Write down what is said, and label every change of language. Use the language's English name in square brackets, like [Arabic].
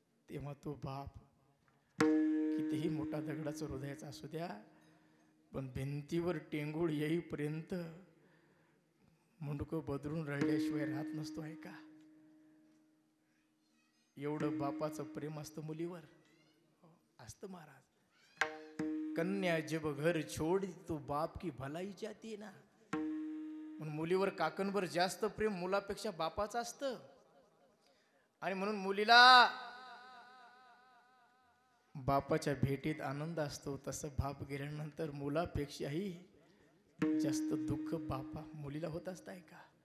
[Marathi] तेव्हा तो बाप कितीही मोठा दगडाचा हृदयाचा असू द्या, पण भिंतीवर टेंगूळ येईपर्यंत मुंडकं बदलून रडल्याशिवाय राहत नसतो आहे का? एवढं बापाचं प्रेम असतं मुलीवर, असतं महाराज. [Hindi] कन्या जब घर छोड़ तो बाप की भलाई जाती ना. [Marathi] म्हणून मुलीवर काकांवर जास्त प्रेम मुलापेक्षा बापाचं असतं. आणि म्हणून मुलीला बापाच्या भेटीत आनंद असतो, तसं बाप गेल्यानंतर मुलापेक्षाही जास्त दुःख बापा मुलीला होत असतं आहे का?